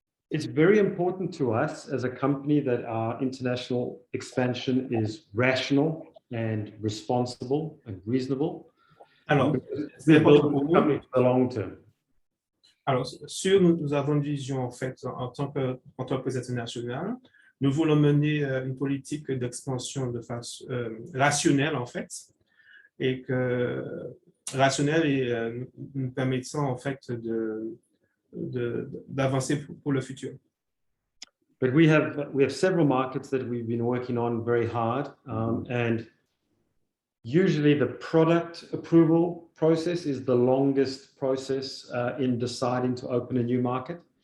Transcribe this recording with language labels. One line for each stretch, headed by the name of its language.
English: It's very important to us as a company that our international expansion is rational and responsible and reasonable.
French: Alors, c'est important pour
English: For
French: nous.
English: the long term.
French: Alors, nous avons une vision en fait en tant qu'entreprise internationale. Nous voulons mener une politique d'expansion de façon rationnelle en fait, et rationnelle et nous permettant en fait d'avancer pour le futur.
English: But we have several markets that we've been working on very hard, and usually the product approval process is the longest process in deciding to open a new market.